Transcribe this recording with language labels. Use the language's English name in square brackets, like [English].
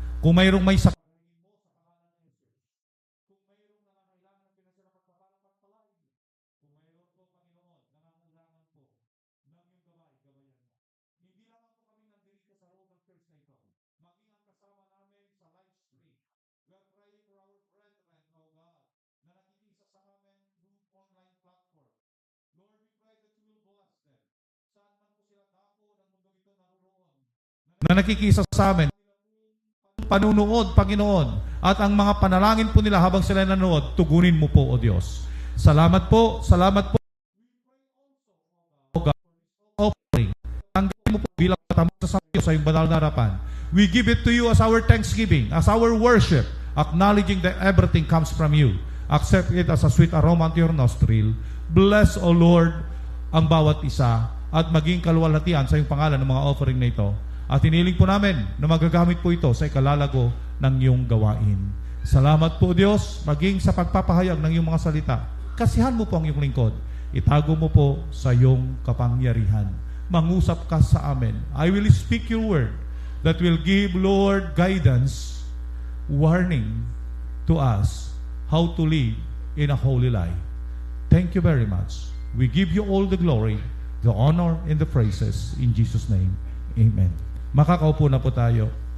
[Filipino] Kung mayroong may sakit, na nakikisa sa amin, panunood, Panginoon, at ang mga panalangin po nila habang sila nanonood, tugunin mo po, O Diyos. Salamat po, salamat po. [English] Offering. [Filipino] Tanggapin mo po bilang katamang sa iyo sa iyong banal na harapan. [English] We give it to you as our thanksgiving, as our worship, acknowledging that everything comes from you. Accept it as a sweet aroma to your nostril. Bless, O Lord, [Filipino] ang bawat isa at maging kaluwalhatian sa iyong pangalan ng mga offering na ito. At hiniling po namin na magagamit po ito sa ikalalago ng iyong gawain. Salamat po, Diyos, maging sa pagpapahayag ng iyong mga salita. Kasihan mo po ang iyong lingkod. Itago mo po sa iyong kapangyarihan. Mangusap ka sa amin. [English] I will speak your word that will give, Lord, guidance, warning to us how to live in a holy life. Thank you very much. We give you all the glory, the honor, and the praises. In Jesus' name, amen. [Filipino] Makakaupo na po tayo.